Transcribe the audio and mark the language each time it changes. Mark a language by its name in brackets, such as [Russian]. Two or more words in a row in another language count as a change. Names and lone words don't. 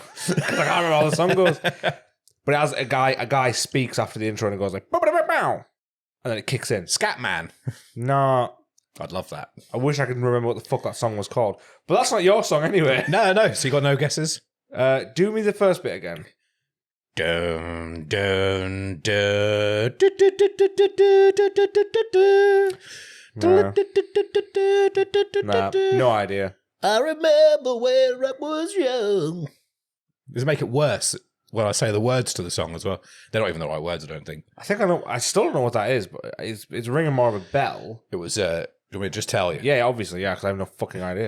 [English] I can't remember how the song goes. But it has a guy speaks after the intro and it goes like, "Bow," and then it kicks in. Scatman. No, I'd love that. I wish I could remember what the fuck that song was called. But that's not your song anyway. No. So you got no guesses? Do me the first bit again. Dun, dun, dun, du, du, du, du, du, du, du, du, du, du. No. Du, du, du, du, du, du, du, du, Nah, du. no idea. I remember when I was young. Does it make it worse when I say the words to the song as well? They're not even the right words, I don't think. I think I know. I still don't know what that is, but it's ringing more of a bell. It was, do you want me to just tell you? Yeah, obviously, yeah, because I have no fucking idea.